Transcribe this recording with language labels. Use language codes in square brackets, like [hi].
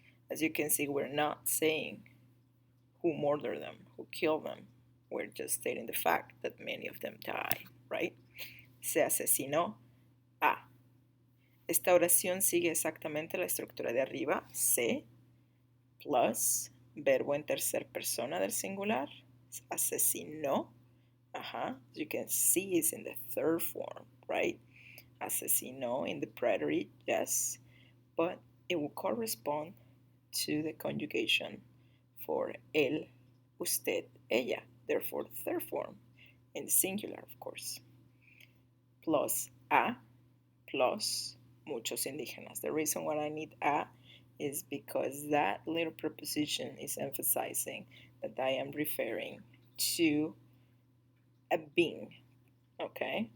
[en] As you can see, we're not saying who murdered them, who killed them. We're just stating the fact that many of them died, right? [es] Se asesinó a. Esta oración sigue exactamente la estructura de arriba, se, plus verbo en tercera persona del singular, asesinó. [en] As you can see, it's in the third form, right? Asesinó in the preterite, yes, but it will correspond to the conjugation for [es] él, usted, ella, [en] therefore third form, in the singular, of course. [es] Plus a, plus muchos indígenas. [en] The reason why I need a is because that little preposition is emphasizing that I am referring to a being, okay?